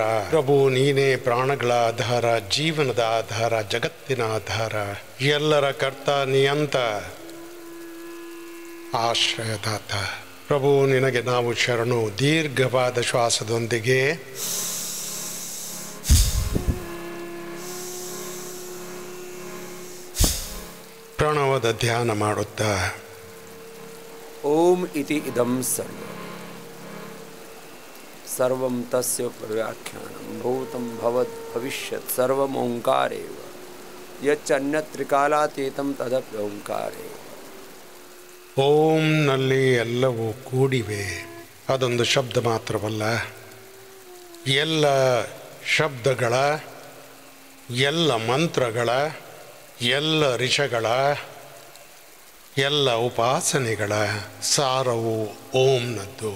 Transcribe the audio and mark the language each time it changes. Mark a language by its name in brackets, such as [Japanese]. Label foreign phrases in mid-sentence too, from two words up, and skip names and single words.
[Kannada] ಪ್ರಭು ನೀನೇ ಪ್ರಾಣಗಳ ಆಧಾರ, ಜೀವನದ ಆಧಾರ, ಜಗತ್ತಿನ ಆಧಾರ, ಎಲ್ಲರ ಕರ್ತ ನಿಯಂತ, ಆಶ್ರಯದಾತ. ಪ್ರಭು ನಿನಗೆ ನಾವು ಶರಣು. ದೀರ್ಘವಾದ ಶ್ವಾಸದೊಂದಿಗೆ ಪ್ರಣವದ ಧ್ಯಾನ ಮಾಡುತ್ತಾ [Sanskrit] ಓಂ ಇತಿ ಇದಂ ಸರ್ವಂ ತಸ್ಯ ವ್ಯಾಖ್ಯಾನಂ ಭೂತಂ ಭವತ್ ಭವಿಷ್ಯತ್ ಸರ್ವಂ ಓಂಕಾರೇವ ಯಚ್ಚನ್ಯತ್ ತ್ರಿಕಾಲಾತೀತಂ ತದಪಿ ಓಂಕಾರೇವ. [Kannada] ಓಂನಲ್ಲಿ ಎಲ್ಲವೂ ಕೂಡಿವೆ. ಅದೊಂದು ಶಬ್ದ ಮಾತ್ರವಲ್ಲ, ಎಲ್ಲ ಶಬ್ದಗಳ, ಎಲ್ಲ ಮಂತ್ರಗಳ, ಎಲ್ಲ ಋಷಗಳ, ಎಲ್ಲ ಉಪಾಸನೆಗಳ ಸಾರವು ಓಂನದ್ದು.